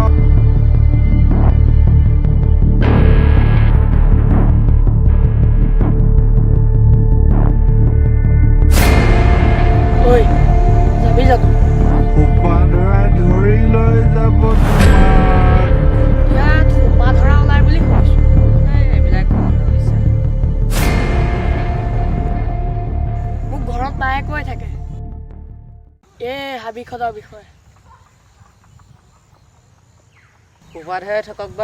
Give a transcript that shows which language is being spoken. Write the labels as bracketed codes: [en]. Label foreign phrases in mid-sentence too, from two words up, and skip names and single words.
[as] ঐ যাবি জানো উপদ্ৰ ধৰি লৈ যাবো তোমাৰ ইয়াত সোপা ধৰা ওলাই বুলি শুনিছোঁ এইবিলাক মোক ঘৰত মায়ে কৈ থাকে এই হাবিখনৰ বিষয়ে উপাধাৰে থাকক বা